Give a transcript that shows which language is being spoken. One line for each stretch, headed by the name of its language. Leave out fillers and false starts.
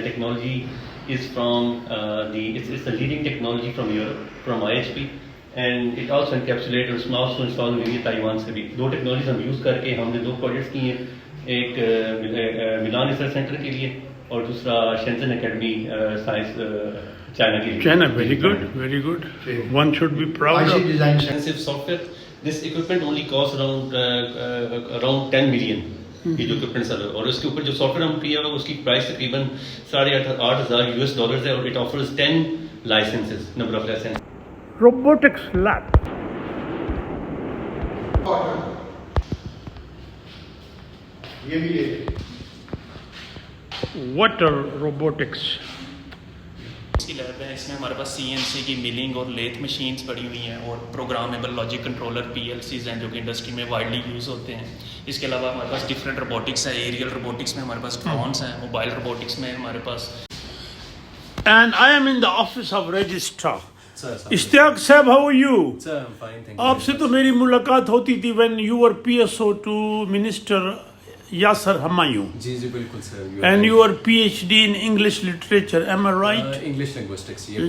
English: technology is from it's the leading technology from Europe, from IHP, and it also encapsulate اور also install
Urdu: ہوئی ہے Taiwan سے بھی. 2 technologies ہم use کر کے ہم نے 2 پروجیکٹس کیے ہیں, ایک ملان ریسرچ سینٹر کے لیے اور دوسرا شینزن اکیڈمی سائنس چائنا کے لیے.
English: China, very good, very good. One should be proud of expensive software. This equipment only costs around 10 million.
Urdu: یہ جو equipment ہے, اور اس کے اوپر جو سافٹ ویئر ہم کیا ہے اس کی پرائس تقریباً $8,000 ہے, اور
English: It offers 10 licenses, number of licenses. robotics lab. What are robotics?
Urdu: اس کی لیب ہے. اس میں ہمارے پاس CNC کی ملنگ اور لیتھ مشینز پڑی ہوئی ہیں, اور پروگرامبل لاجک کنٹرولر PLCs ہیں جو کہ انڈسٹری میں وائڈلی یوز ہوتے ہیں. اس کے علاوہ ہمارے پاس ڈفرینٹ روبوٹکس ہیں. ایریل روبوٹکس میں ہمارے پاس ڈرونس ہیں, موبائل روبوٹکس میں ہمارے پاس.
English: And I am in the office of registrar. Ishtiaq sahib, how are you? Sir, I'm fine, thank you.
Urdu: آپ سے تو میری ملاقات ہوتی تھی
English: when you were PSO to Minister Yasser Humayun.
Urdu: جی جی بالکل سر.
English: And you are PhD in English literature, am I right? English linguistics.